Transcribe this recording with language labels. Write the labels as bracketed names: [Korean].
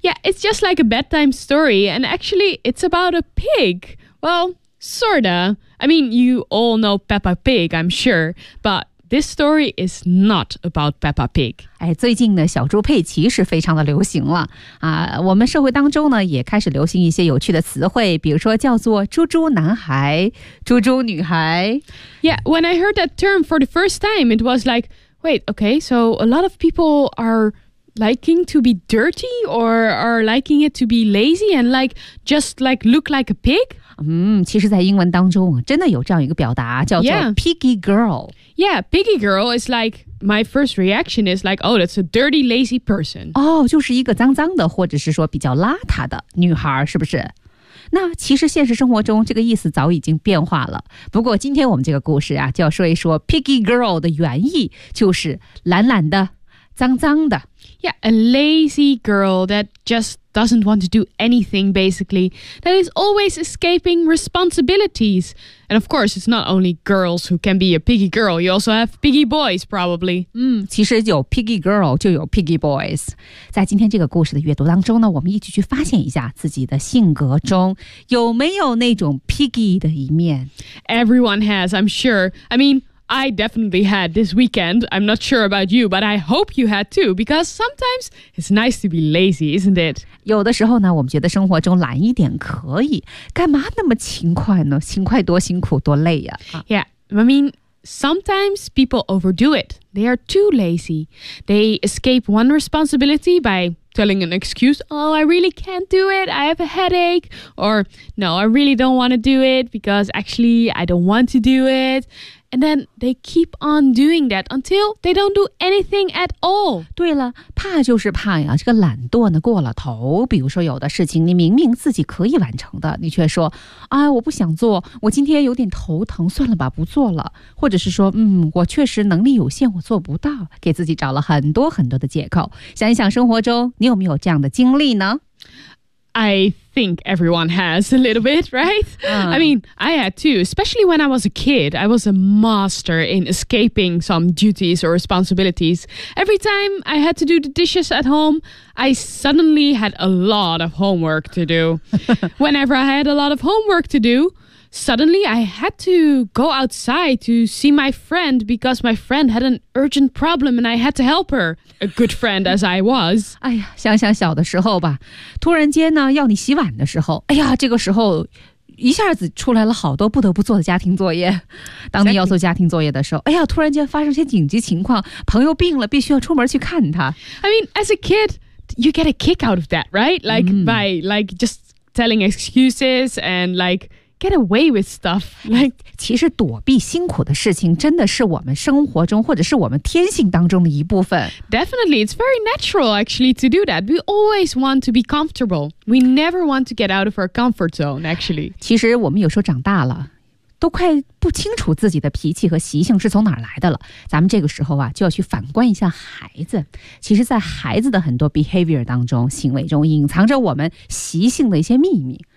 [English] Yeah, it's just like a bedtime story and actually it's abouta pig? Well, sorta. I mean, you all know Peppa Pig, I'm sure, but this story is not about Peppa Pig. [Chinese] 哎，最近呢，小猪佩奇是非常的流行了啊。我们社会当中呢，也开始流行一些有趣的词汇，比如说叫做猪猪男孩、猪猪女孩。 [English] Yeah, when I heard that term for the first time, it was like, wait, okay, so a lot of people areliking to be dirty or liking it to be lazy and like just like look like a pig? [Chinese] 其实在英文当中真的有这样一个表达叫做 piggy girl. [English] Yeah, piggy girl is like my first reaction is like, oh, that's a dirty, lazy person. [Chinese] 哦、oh, 就是一个脏脏的或者是说比较邋遢的女孩是不是？那其实现实生活中这个意思早已经变化了。不过今天我们这个故事啊就要说一说 piggy girl 的原意，就是懒懒的脏脏的。 [English] Yeah, a lazy girl that just doesn't want to do anything, basically, that is always escaping responsibilities. And of course, it's not only girls who can be a piggy girl, you also have piggy boys, probably. [Chinese] 其实有 piggy girl 就有 piggy boys. 在今天这个故事的阅读当中呢，我们一起去发现一下自己的性格中有没有那种 piggy 的一面。 [English] Everyone has, I'm sure. I mean,I definitely had this weekend. I'm not sure about you, but I hope you had too, because sometimes it's nice to be lazy, isn't it? [Chinese] 有的时候呢，我们觉得生活中懒一点可以，干嘛那么勤快呢？勤快多辛苦，多累呀！ [English] Yeah, I mean, sometimes people overdo it. They are too lazy. They escape one responsibility by telling an excuse, oh, I really can't do it, I have a headache, or no, I really don't want to do it, because actually I don't want to do it. And then they keep on doing that until they don't do anything at all. [Chinese] 对了，怕就是怕呀，这个懒惰呢过了头。比如说有的事情你明明自己可以完成的，你却说，哎，我不想做，我今天有点头疼，算了吧，不做了。或者是说，我确实能力有限，我做不到，给自己找了很多很多的借口。想一想生活中，你有没有这样的经历呢？ [English] I think everyone has a little bit, right? I mean, I had too, especially when I was a kid. I was a master in escaping some duties or responsibilities. Every time I had to do the dishes at home, I suddenly had a lot of homework to do. Whenever I had a lot of homework to do, suddenly I had to go outside to see my friend because my friend had an urgent problem and I had to help her, a good friend as I was. [Chinese] 哎呀，想想小的时候吧，突然间呢，要你洗碗的时候，哎呀，这个时候一下子出来了好多不得不做的家庭作业。当你要做家庭作业的时候，哎呀，突然间发生些紧急情况，朋友病了，必须要出门去看他。 [English] I mean, as a kid, you get a kick out of that, right? Like, by, like, just telling excuses and, like,get away with stuff. Like, [Chinese] 其实躲避辛苦的事情真的是我们生活中或者是我们天性当中的一部分。 [English] Definitely, it's very natural actually to do that. We always want to be comfortable. We never want to get out of our comfort zone actually. [Chinese] 其实我们有时候长大了都快不清楚自己的脾气和习性是从哪儿来的了，咱们这个时候啊就要去反观一下孩子。其实在孩子的很多 behavior 当中，行为中隐藏着我们习性的一些秘密。